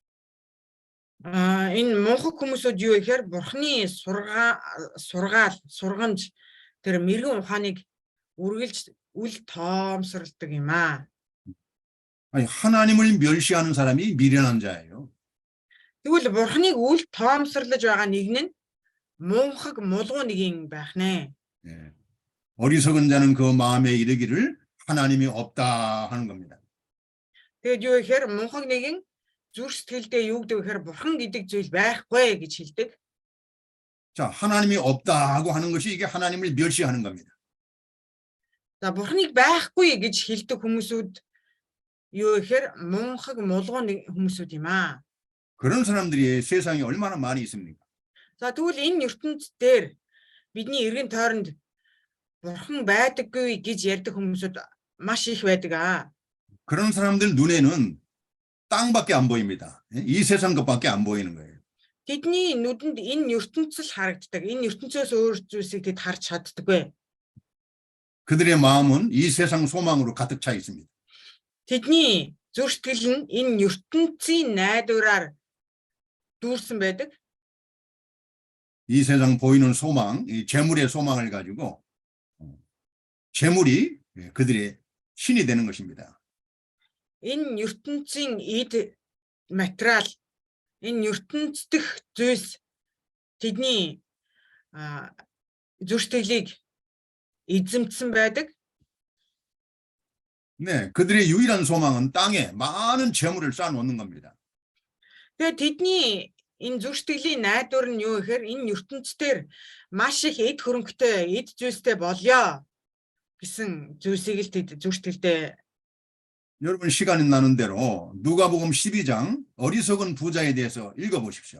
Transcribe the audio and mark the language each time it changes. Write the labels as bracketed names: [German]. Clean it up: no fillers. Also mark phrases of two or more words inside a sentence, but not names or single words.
[Mongolian] Энэ мөнхөг хүмүүсүүд юу гэхээр бурхны сургамж тэр мэрэгэн ухааныг үргэлж үл тоомсордог юм [Korean] 아니, 하나님을 멸시하는 사람이 미련한 자예요. [Mongolian] Тэгвэл бурхныг үл тоомсорлож байгаа нэг нь мөнхөг мулгуу нэг юм байх нэ. [Korean] 예, 어리석은 자는 그 마음에 이르기를 하나님이 없다 하는 겁니다. [Mongolian] Тэгээд юу гэхээр мөнхөг нэгэн зүрх сэтгэлдээ юу гэдэг вэ гэхээр бурхан гэдэг зүйл байхгүй гэж хэлдэг. [Korean] 자, 하나님이 없다고 하는 것이 이게 하나님을 멸시하는 겁니다. [Mongolian] За бурхныг байхгүй гэж хэлдэг хүмүүсүүд юу гэхээр мөнхөг мулгуу хүмүүсүүд юм [Korean] 그런 사람들이 세상에 얼마나 많이 있습니까? [Mongolian] За тэгвэл энэ ертөнцийн дээр бидний эргэн тойронд бурхан байдаггүй гэж ярьдаг хүмүүсүүд маш их байдаг [Korean] 그런 사람들 눈에는 땅밖에 안 보입니다. 이 세상 것밖에 안 보이는 거예요. [Mongolian] Тэдний нүдэнд энэ ертөнцийн харагддаг. Энэ ертөнцөөс өөр зүйлсийг тэд харж чаддаггүй. [Korean] 그들의 마음은 이 세상 소망으로 가득 차 있습니다. [Mongolian] Тэдний зүрх сэтгэл нь энэ ертөнцийн найдвараар дүүрсэн байдаг. [Korean] 이 세상 보이는 소망, 이 재물의 소망을 가지고 재물이 그들의 신이 되는 것입니다. [Mongolian] Энэ ертөнцийн эд материал, энэ ертөнцийн зүйлс тэдний зүрх сэтгэлийг эзэмдсэн байдаг. [Korean] 네, 그들의 유일한 소망은 땅에 많은 재물을 쌓아놓는 겁니다. [Mongolian] Тэгээд тэдний энэ зүрх сэтгэлийн найдвар нь юу гэхээр энэ ертөнцийн маш их эд хөрөнгөтэй, эд зүйлстэй болёо гэсэн зүйлсийг л тэд зүрх сэтгэлдээ. [Korean] 여러분 시간이 나는 대로 누가복음 12장 어리석은 부자에 대해서 읽어보십시오.